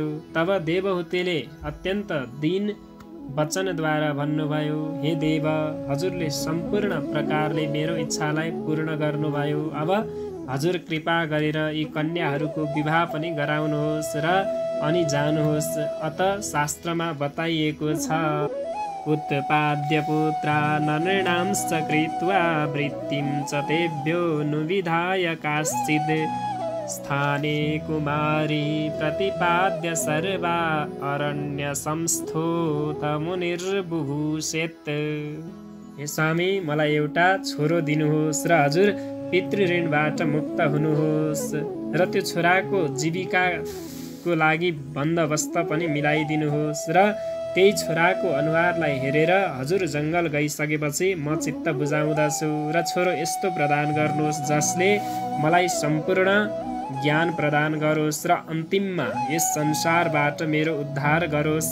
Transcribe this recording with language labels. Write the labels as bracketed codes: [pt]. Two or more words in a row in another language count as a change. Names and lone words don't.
[ne] तब देवहूतिले अत्यन्त दीन वचनद्वारा भन्नुभयो, हे देव, हजुरले सम्पूर्ण प्रकारले मेरो इच्छालाई पूर्ण गर्नुभयो। अब हजुर कृपा गरेर यी कन्याहरूको विवाह पनि गराउनुहोस् र अनि जानुहोस्। अत शास्त्रमा बताइएको छ, [sa] उत्पाद्य पुत्रा नृणांश्च कृत्वा वृत्तिं च तेभ्यो नुविधाय काश्चिद् स्थाने कुमारी प्रतिपाद्य सर्वा अरण्य संस्थोत मुनिर्बुभूषेत्। [ne] हे स्वामी, मलाई एउटा छोरो दिनुहोस् र हजुर पितृऋणबाट मुक्त हुनुहोस् र त्यो छोराको जीविकाको लागि बन्दोबस्त पनि मिलाइदिनुहोस् र त्यही छोराको अनुहारलाई हेरेर हजुर जङ्गल गइसकेपछि म चित्त बुझाउँदछु र छोरो यस्तो प्रदान गर्नुहोस् जसले मलाई सम्पूर्ण ज्ञान प्रदान गरोस् र अन्तिममा यस संसारबाट मेरो उद्धार गरोस्।